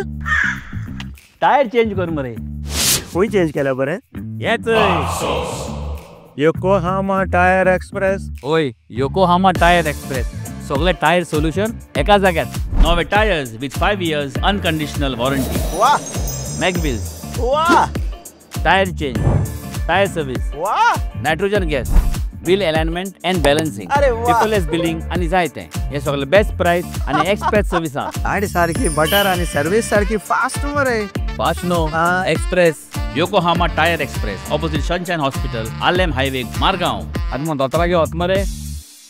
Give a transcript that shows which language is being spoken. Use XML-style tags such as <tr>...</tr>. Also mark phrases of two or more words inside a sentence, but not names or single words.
<en>tyre change</en> <kok>कर मरे खंय चेंज केला बरे येच योकोहामा टायर एक्सप्रेस ओय योकोहामा टायर एक्सप्रेस सगळे</kok> <en>tyre solution</en> <kok>एका जाग्यार नवे</kok> <en>tyres with 5 years unconditional warranty वाह मॅगविल्स वाह tyre change tyre service वाह nitrogen gas wheel alignment and balancing अरे वाह paperless billing</en> <kok>आणि जायते हे सगळे</kok> <en>best price</en> <kok>आणि</kok> <en>express service</en> <kok>गाडी सारखी बटर आणि सर्विस सारखी फास्ट मरे</kok> <en>fast no express</en> <kok>योकोहामा टायर एक्सप्रेस ऑपोजिट सनशाइन हॉस्पिटल आलेम हायवे मारगांव आनी मग दोतोरा घेवत मरे</kok>